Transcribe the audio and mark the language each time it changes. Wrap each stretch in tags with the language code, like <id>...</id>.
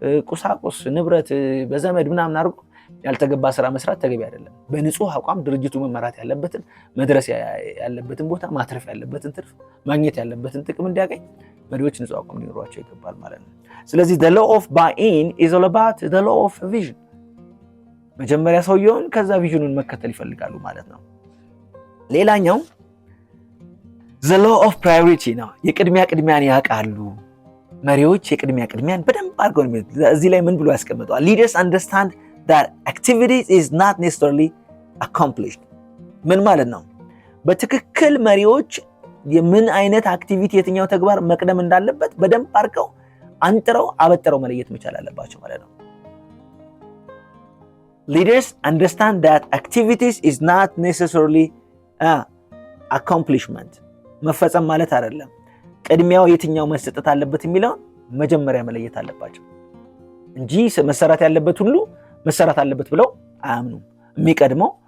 <am>ቁሳቁስ፣ ንብረት በዘመድ ምናምን አድርጎ ያልተገባ ስራ መስራት ተገቢ አይደለም። በንጹህ አቋም ድርጅቱ መመራት ያለበትን፣ መድረስ ያለበትን ቦታ፣ ማትረፍ ያለበትን ትርፍ፣ ማግኘት ያለበትን ጥቅም እንዲያገኝ መሪዎች ንጹህ አቋም ሊኖሯቸው ይገባል ማለት ነው። ስለዚህ</am> <en>the law of buy-in is all about the law of vision።</en> <am>መጀመሪያ ሰውየውን ከዛ ቪዥኑን መከተል ይፈልጋሉ ማለት ነው። ሌላኛው</am> <en>the law of priority</en> <am>ነው። ቅድሚያን ያውቃሉ መሪዎች። ቅድሚያን በደንብ አድርገው ነው። እዚህ ላይ ምን ብሎ ያስቀምጠዋል?</am> <en>leaders understand that activities is not necessarily accomplished።</en> <am>ምን ማለት ነው? በትክክል መሪዎች የምን አይነት አክቲቪቲ የትኛው ተግባር መቅደም እንዳለበት በደንብ አድርገው አንጥረው አበጥረው መለየት መቻል አለባቸው ማለት ነው።</am> <en>leaders understand that activities is not necessarily accomplishment።</en> <am>መፈጸም ማለት አይደለም። ቅድሚያው የትኛው መሰጠት አለበት የሚለውን መጀመሪያ መለየት አለባቸው እንጂ መሰራት ያለበት ሁሉ መሰራት አለበት ብለው አያምኑም። የሚቀድመው</am>